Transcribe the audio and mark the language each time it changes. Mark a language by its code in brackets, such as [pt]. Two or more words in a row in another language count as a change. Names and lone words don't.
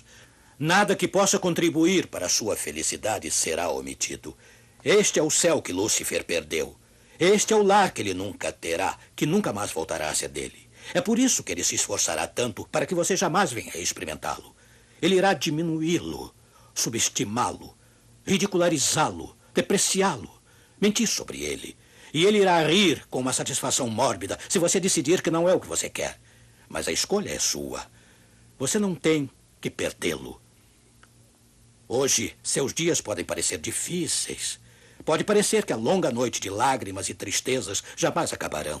[pt] Nada que possa contribuir para a sua felicidade será omitido. Este é o céu que Lúcifer perdeu. Este é o lar que ele nunca terá, que nunca mais voltará a ser dele. É por isso que ele se esforçará tanto para que você jamais venha a experimentá-lo. Ele irá diminuí-lo, subestimá-lo, ridicularizá-lo, depreciá-lo, mentir sobre ele. E ele irá rir com uma satisfação mórbida se você decidir que não é o que você quer. Mas a escolha é sua. Você não tem que perdê-lo. Hoje, seus dias podem parecer difíceis. Pode parecer que a longa noite de lágrimas e tristezas jamais acabarão.